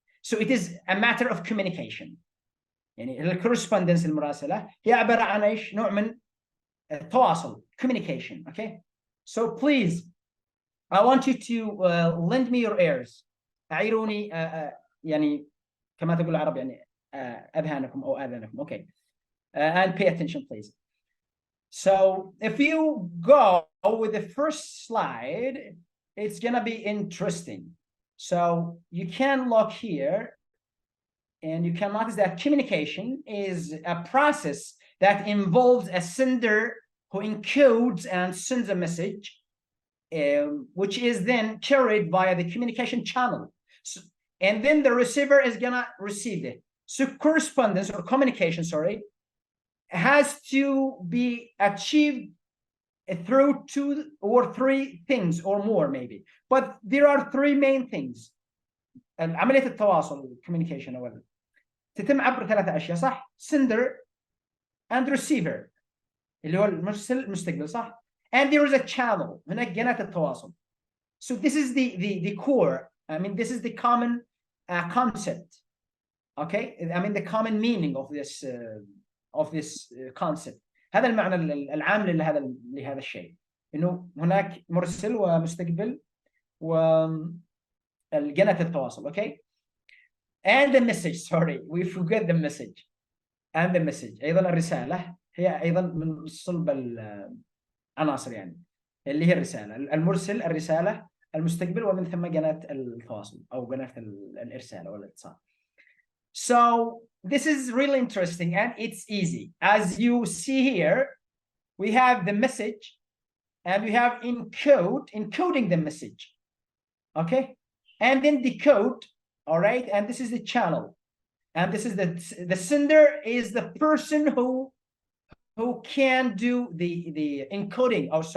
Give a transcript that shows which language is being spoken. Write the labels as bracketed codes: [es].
[en] So it is a matter of communication. [ar] يعني الكورسبوندنس المراسلة هي عبارة عن إيش؟ نوع من التواصل, communication. [en] Okay, so please, I want you to lend me your ears. [ar] أعيروني يعني كما تقول العرب يعني أذهانكم أو آذانكم. [en] Okay, and pay attention, please. So if you go with the first slide, it's gonna be interesting. So you can look here, and you can notice that communication is a process that involves a sender who encodes and sends a message, which is then carried via the communication channel. So, and then the receiver is gonna receive it. So correspondence or communication, has to be achieved through 2 or 3 things or more maybe, but there are 3 main things. [ar] عملية التواصل communication أولا تتم عبر 3 أشياء، صح؟ [en] sender and receiver [ar] اللي هو المرسل المستقبل، صح؟ [en] and there is a channel، [ar] هناك جناة التواصل. [en] So this is the core. This is the common concept. Okay, the common meaning of this concept. [ar] هذا المعنى العام لهذا الشيء، إنه هناك مرسل ومستقبل وجناة التواصل. [en] Okay, and the message. We forget the message. and the message [ar] أيضا الرسالة هي أيضا من صلب العناصر، يعني اللي هي الرسالة، المرسل، الرسالة، المستقبل، ومن ثم جناة التواصل أو جناة الإرسال أو الاتصال. [en] So this is really interesting, and it's easy. As you see here, we have the message, and we have encoding the message. Okay, and then decode. All right, and this is the channel, and this is the sender is the person who can do the encoding.